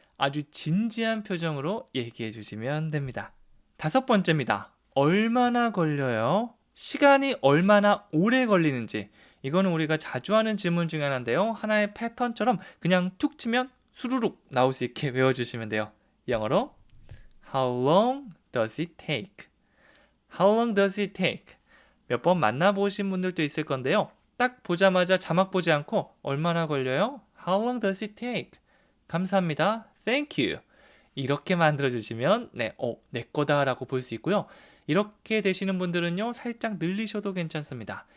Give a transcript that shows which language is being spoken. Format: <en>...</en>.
<ko>아주 진지한 표정으로 얘기해 주시면 됩니다. 다섯 번째입니다. 얼마나 걸려요? 시간이 얼마나 오래 걸리는지. 이거는 우리가 자주 하는 질문 중에 하나인데요. 하나의 패턴처럼 그냥 툭 치면 수루룩 나올 수 있게 외워주시면 돼요.</ko> <en>영어로 How long does it take? How long does it take?</en> <ko>몇 번 만나보신 분들도 있을 건데요. 딱 보자마자 자막 보지 않고 얼마나 걸려요?</ko> <en>How long does it take?</en> <ko>감사합니다.</ko> <en>Thank you.</en> <ko>이렇게 만들어주시면 내 거다라고 볼 수 있고요. 이렇게 되시는 분들은요. 살짝 늘리셔도 괜찮습니다.</ko>